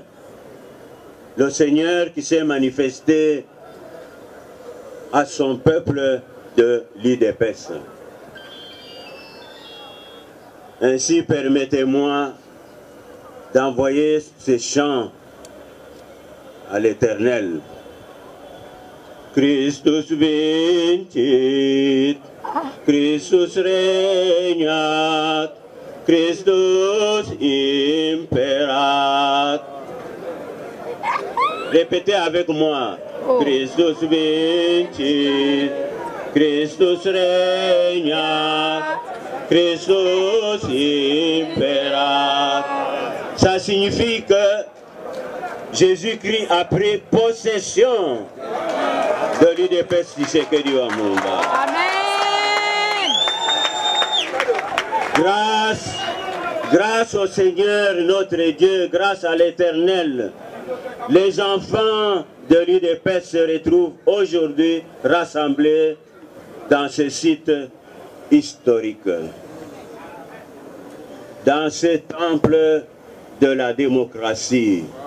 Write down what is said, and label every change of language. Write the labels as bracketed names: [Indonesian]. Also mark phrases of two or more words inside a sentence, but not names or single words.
[French] Le Seigneur qui s'est manifesté à son peuple de l'UDPS. Ainsi, permettez-moi d'envoyer ces chants à l'Éternel. [Latin] Christus vincit, Christus regnat, Christus imperat. [French] Répétez avec moi. [Latin] Christus vincit, Christus regnat, Christus imperat. [French] Ça signifie que Jésus-Christ a pris possession de l'UDPS Tshisekedi Wamulumba. Amen. Grâce au Seigneur notre Dieu, grâce à l'Éternel, les enfants de l'UDPS se retrouvent aujourd'hui rassemblés dans ce site historique, dans ce temple de la démocratie.